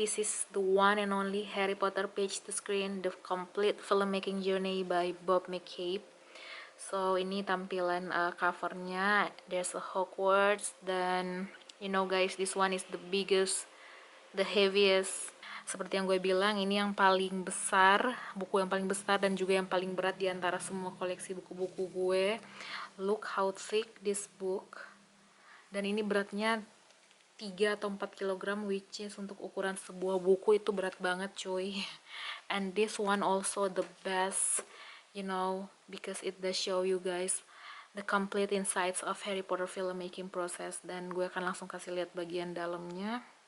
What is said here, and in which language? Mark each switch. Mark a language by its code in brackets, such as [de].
[en] This is the one and only Harry Potter Page to Screen, The Complete Filmmaking Journey by Bob McCabe. [id] So ini tampilan covernya. [en] There's a Hogwarts, dan guys, this one is the biggest, the heaviest. [id] Seperti yang gue bilang, ini yang paling besar, buku yang paling besar dan juga yang paling berat di antara semua koleksi buku-buku gue. [en] Look how thick this book. [id] Dan ini beratnya 3 atau 4 kilogram, which is untuk ukuran sebuah buku itu berat banget cuy. [en] And this one also the best, because it does show you guys the complete insights of Harry Potter filmmaking process. [id] Dan gue akan langsung kasih lihat bagian dalamnya.